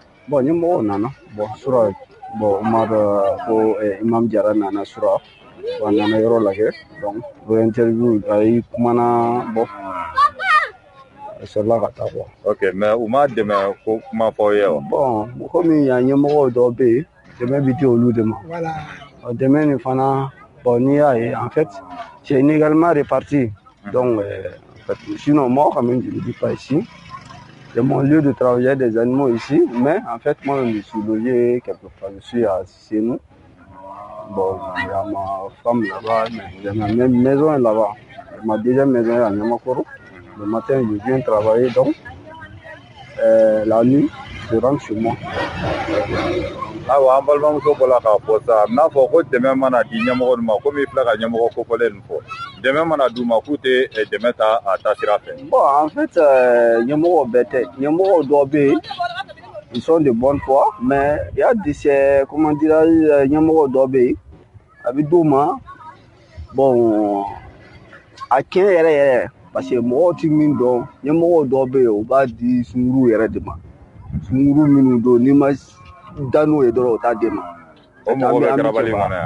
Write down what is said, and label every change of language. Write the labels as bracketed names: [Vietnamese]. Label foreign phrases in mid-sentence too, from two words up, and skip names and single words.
[Bambara] Bon ɲɛmɔgɔ nana sura Umar ko Imam Jara nana sura a nana yɔrɔ lajɛ donc o interview a yi kumana a sɔrɔla ka taa quoi. Ok mais u ma dɛmɛ ko kuma fɔ ye wa? Bon komi yan ɲɛmɔgɔw dɔw bɛ yen dɛmɛ bɛ di olu de ma. Dɛmɛ nin fana n'i y'a ye [French] en fait c'est inégalement réparti donc sinon moi quand même je ne vis pas ici. C'est mon lieu de travail, il y a des animaux ici, mais en fait, moi, je suis logé quelque part, je suis chez nous. Bon, il y a ma femme là-bas, ma même maison est là-bas. Ma deuxième maison est à Nyamakoro. Le matin, je viens travailler, donc la nuit, je rentre chez moi. [Bambara] Awa an balimamuso bɔla k'a fɔ sa n'a fɔ ko dɛmɛ mana di ɲɛmɔgɔ ma komi i filɛ ka ɲɛmɔgɔ kofɔlen nin fɔ dɛmɛ mana d'u ma k'u tɛ dɛmɛ ta a taasira fɛ. [French] Bon en fait [Bambara] ɲɛmɔgɔ bɛɛ tɛ ɲɛmɔgɔ dɔw bɛ yen [French] ils sont de bonne foi mais il y a des comment dirais-je [Bambara] ɲɛmɔgɔ dɔw bɛ yen a bɛ d'u ma bon a tiɲɛ yɛrɛ yɛrɛ [French] parce que [Bambara] mɔgɔw tɛ min dɔn ɲɛmɔgɔ dɔw bɛ yen u b'a di sunguru yɛrɛ de ma sunguru minnu don n'i ma da n'o ye dɔrɔn o t'a d'e ma. O mɔgɔ bɛ Garabali kɔnɔ yan?